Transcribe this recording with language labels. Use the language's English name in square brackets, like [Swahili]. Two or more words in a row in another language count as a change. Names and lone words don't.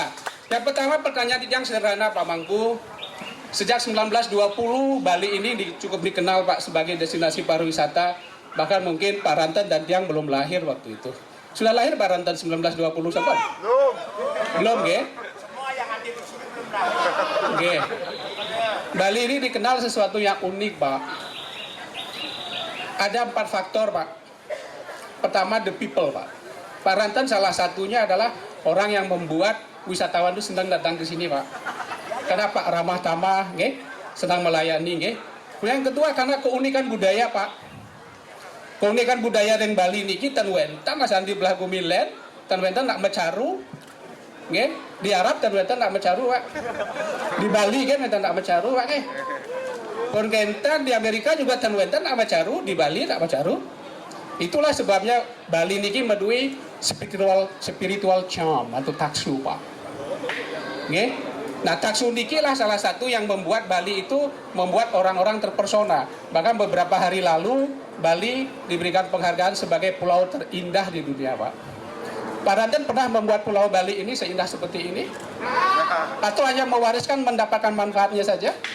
[Indonesian] Yang pertama pertanyaan yang sederhana Pak Mangku. Sejak 1920 Bali ini cukup dikenal Pak sebagai destinasi pariwisata. Bahkan mungkin Pak Ranten dan tiang belum lahir waktu itu. Sudah lahir Pak Ranten 1920 sampai? Belum nggih? Semua yang hadir di sini belum lahir. Nggih. Bali ini dikenal sesuatu yang unik Pak. Ada 4 faktor Pak. Pertama [English] the people [Indonesian] Pak. Pak Ranten salah satunya adalah orang yang membuat wisatawan itu senang datang ke sini Pak. Karena Pak ramah tamah, nggih, senang melayani, nggih. Yang kedua karena keunikan budaya Pak. Keunikan budaya yang Bali [Balinese] niki ten wentan asan di belah Gumilen, ten wentan nak mecaru. Nggih, di Arab ten wentan nak mecaru Pak. Di Bali kan wentan nak mecaru Pak nggih. Kongentan di Amerika juga ten wentan nak mecaru, di Bali nak mecaru. [Indonesian] Itulah sebabnya Bali [Balinese] niki medui [English] spiritual charm [Indonesian] atau taksu Pak. Nggih. Nah, taksu niki lah salah satu yang membuat Bali itu membuat orang-orang terpersona. Bahkan beberapa hari lalu Bali diberikan penghargaan sebagai pulau terindah di dunia, Pak. Pak Ranten pernah membuat pulau Bali ini seindah seperti ini? Atau hanya mewariskan mendapatkan manfaatnya saja?